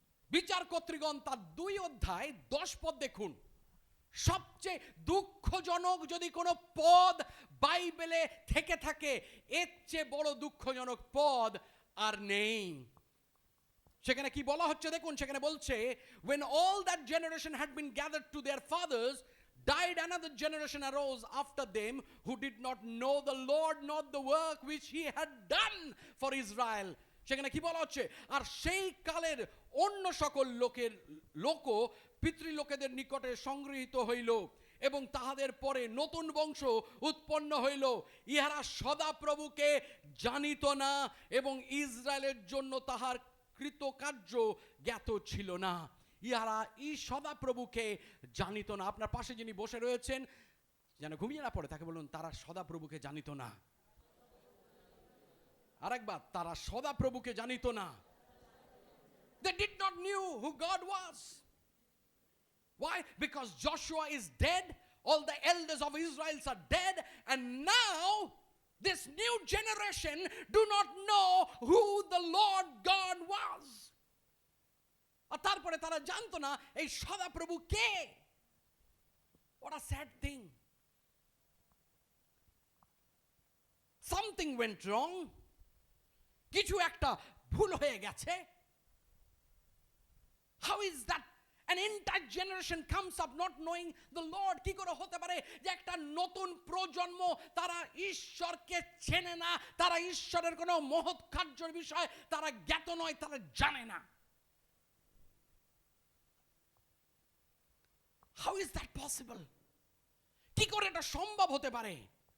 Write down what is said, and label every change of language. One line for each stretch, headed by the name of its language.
Bangla: বিচার কর্তৃগণ তার 2 অধ্যায় 10 পদ দেখুন। সবচেয়ে দুঃখজনক যদি কোনো পদ বাইবেলে থেকে থাকে, এর চেয়ে বড় দুঃখজনক পদ আর নেই। সেখানে কি বলা হচ্ছে দেখুন, সেখানে বলছে
English: when all that generation had been gathered to their fathers, died another generation arose after them who did not know the Lord nor the work which he had done for Israel.
Bangla: সেখানে কি বলা হচ্ছে? আর সেই কালের অন্য সকল লোক পিতৃলোকেদের নিকটে সংগৃহীত হইল এবং তাহাদের পরে নতুন বংশ উৎপন্ন হইল। ইহারা সদাপ্রভুকে জানিত না এবং ইসরায়েলের জন্য তাহার কৃতকার্য জ্ঞাত ছিল না। ইহারা সদাপ্রভুকে জানিত না। আপনার পাশে যিনি বসে রয়েছেন, যেন ঘুমিয়ে না পড়ে, তাকে বলুন তারা সদাপ্রভুকে জানিত না। আরেকবার, তারা সদাপ্রভুকে জানিত না।
English: They did not knew who God was. Why? Because Joshua is dead, all the elders of Israel are dead, and now this new generation do not know who the Lord God was.
Bangla: আর তারপরে তারা জানতো না এই সদাপ্রভু কে।
English: What a sad thing. Something went wrong.
Bangla: কিছু একটা ভুল হয়ে গেছে।
English: How is that an entire generation comes up not knowing the Lord?
Bangla: কি করে হতে পারে যে একটা নতুন প্রজন্ম তারা ঈশ্বরকে চেনে না, তারা ঈশ্বরের কোনো মহৎ কার্যের বিষয় তারা জ্ঞাত নয়, তারা জানে না।
English: How is that possible?
Bangla: কি করে এটা সম্ভব হতে পারে?